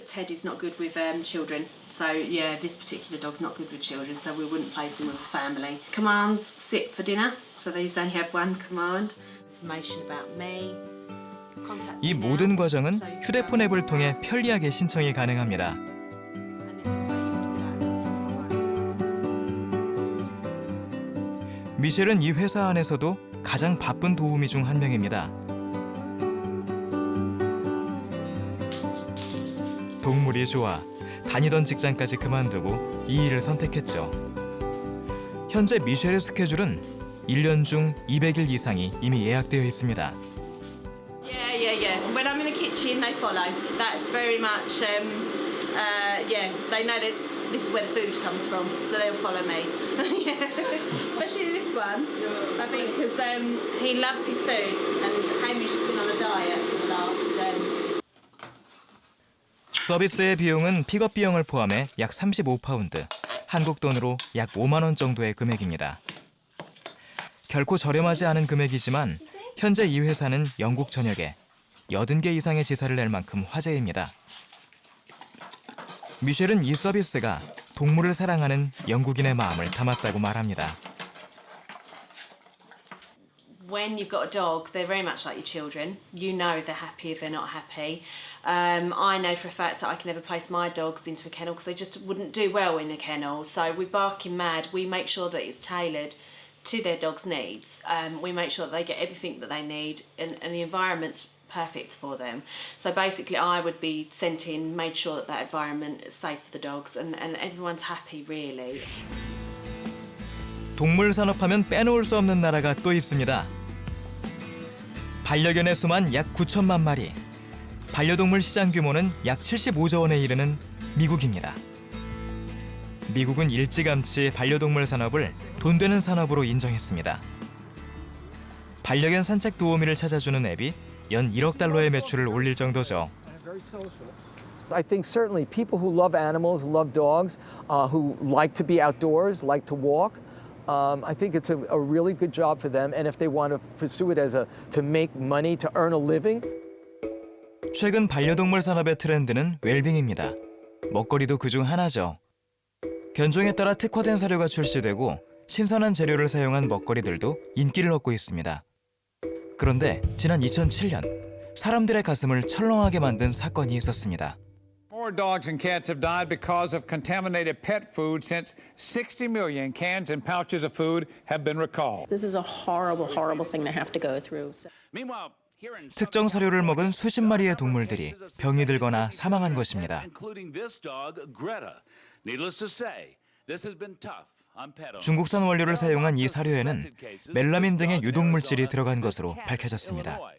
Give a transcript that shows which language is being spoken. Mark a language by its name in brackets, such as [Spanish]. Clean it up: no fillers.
[English] Its head is not good with children. So yeah, this particular dog's not good with children, so we wouldn't place him with a family. Commands: sit for dinner. So these only have one command. Information about me. [Korean] 이 모든 과정은 휴대폰 앱을 통해 편리하게 신청이 가능합니다. 미셸은 이 회사 안에서도 가장 바쁜 도우미 중 한 명입니다. 동물이 좋아 다니던 직장까지 그만두고 이 일을 선택했죠. 현재 미셸의 스케줄은 1년 중 200일 이상이 이미 예약되어 있습니다. [English] Yeah. When I'm in the kitchen, they follow. That's very much, yeah, they know that this is where the food comes from, so they'll follow me. Yeah. Especially this one, I think, because he loves his food, and Hamish has been on a diet for the last. [Korean] 서비스의 비용은 픽업 비용을 포함해 약 35파운드, 한국 돈으로 약 5만 원 정도의 금액입니다. 결코 저렴하지 않은 금액이지만 현재 이 회사는 영국 전역에 80개 이상의 지사를 낼 만큼 화제입니다. 미셸은 이 서비스가 동물을 사랑하는 영국인의 마음을 담았다고 말합니다. [English] When you've got a dog, they're very much like your children. You know they're happy if they're not happy. I know for a fact that I can never place my dogs into a kennel because they just wouldn't do well in a kennel. So we Barking Mad, we make sure that it's tailored to their dog's needs. We make sure that they get everything that they need and the environment's perfect for them. So basically I would be sent in, made sure that that environment is safe for the dogs and everyone's happy really. [Korean] 동물 산업하면 빼놓을 수 없는 나라가 또 있습니다. 반려견의 수만 약 9천만 마리, 반려동물 시장 규모는 약 75조 원에 이르는 미국입니다. 미국은 일찌감치 반려동물 산업을 돈 되는 산업으로 인정했습니다. 반려견 산책 도우미를 찾아주는 앱이 연 1억 달러의 매출을 올릴 정도죠. [English] I think certainly people who love animals, love dogs, who like to be outdoors, like to walk, I think it's a really good job for them. And if they want to pursue it as to make money, to earn a living. [Korean] 최근 반려동물 산업의 트렌드는 웰빙입니다. 먹거리도 그중 하나죠. 견종에 따라 특화된 사료가 출시되고 신선한 재료를 사용한 먹거리들도 인기를 얻고 있습니다. 그런데 지난 2007년 사람들의 가슴을 철렁하게 만든 사건이 있었습니다. [English] More dogs and cats have died because of contaminated pet food since 60 million cans and pouches of food have been recalled. This is a horrible, horrible thing to have to go through. Meanwhile, [Korean] 특정 사료를 먹은 수십 마리의 동물들이 병이 들거나 사망한 것입니다. [English] including this dog, Greta. Needless to say, this has been tough. [Korean] 중국산 원료를 사용한 이 사료에는 멜라민 등의 유독 물질이 들어간 것으로 밝혀졌습니다.